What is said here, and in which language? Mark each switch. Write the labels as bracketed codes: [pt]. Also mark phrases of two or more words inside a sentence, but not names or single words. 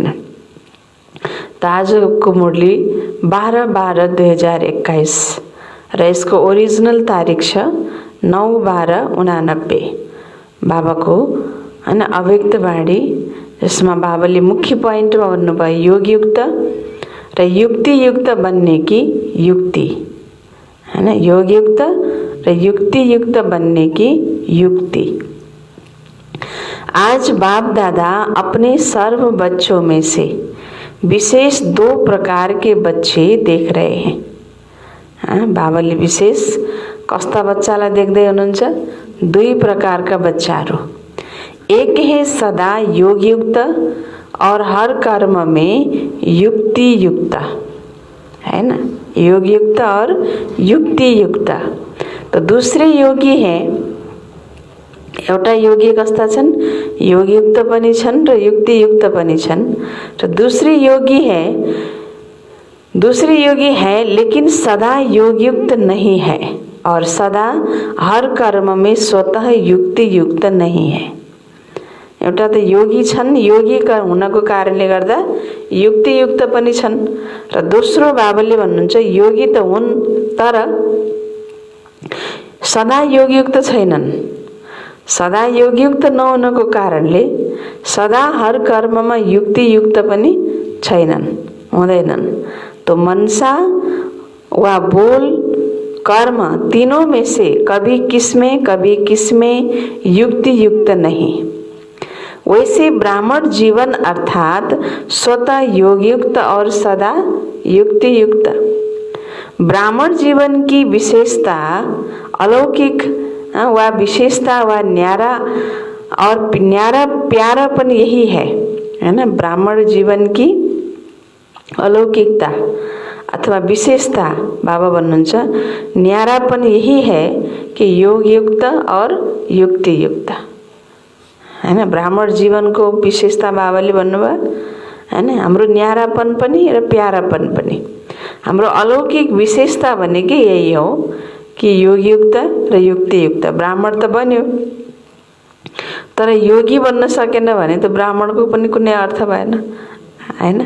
[ne] त आजको मुरली 12/12/2021 र यसको ओरिजिनल तारिख छ 9/12/89। बाबाको हैन अव्यक्त वाणी, जसमा बाबाले मुख्य पोइन्टमा भन्नुभयो योगयुक्त र युक्तियुक्त बन्ने की युक्ति हैन, योगयुक्त र युक्तियुक्त बन्ने की युक्ति। [hi] आज बाप दादा अपने सर्व बच्चों में से विशेष 2 प्रकार के बच्चे देख रहे हैं। [ne] बाबाले विशेष कस्ता बच्चालाई देख्दै हुनुहुन्छ? 2 प्रकारका बच्चाहरू। [hi] एक है सदा योगयुक्त और हर कर्म में युक्ति युक्त, है ना, योगयुक्त और युक्ति युक्त। तो दूसरे योगी हैं, [ne] एउटा योगी कस्ता छन्? योगयुक्त पनि छन् र युक्तियुक्त पनि छन्। [hi] र दूसरी योगी है लेकिन सदा योगयुक्त नहीं है और सदा हर कर्म में स्वतः युक्तियुक्त नहीं है। [ne] एउटा त योगी छन्, योगी हुनको कारणले गर्दा युक्तियुक्त पनि छन्, र दोस्रो बाबाले भन्नुहुन्छ योगी त हुन् तर सदा योगयुक्त छैनन्। सदा योगयुक्त नहुनको कारणले सदा हर कर्ममा युक्तियुक्त पनि छैनन्, हुँदैनन्। [hi] तो मनसा वा बोल कर्म तीनों में से कभी किसमें युक्तियुक्त नहीं। वैसे ब्राह्मण जीवन अर्थात स्वतः योगयुक्त और सदा युक्तियुक्त। ब्राह्मण जीवन की विशेषता अलौकिक व विशेषता व न्यारा और न्यारा प्यारापन यही है ना। ब्राह्मण जीवन की अलौकिकता अथवा विशेषता [ne] बाबा भन्नुहुन्छ [hi] न्यारापन यही है कि योगयुक्त और युक्तियुक्त, [ne] हैन। ब्राह्मण जीवनको विशेषता बाबाले भन्नुभयो, हैन। हाम्रो न्यारापन पनि र प्यारापन पनि, हाम्रो अलौकिक विशेषता भनेकै यही हो कि योगयुक्त र युक्तियुक्त। ब्राह्मण त बन्यो तर योगी बन्न सकेन भने त ब्राह्मणको पनि कुनै अर्थ भएन, हैन।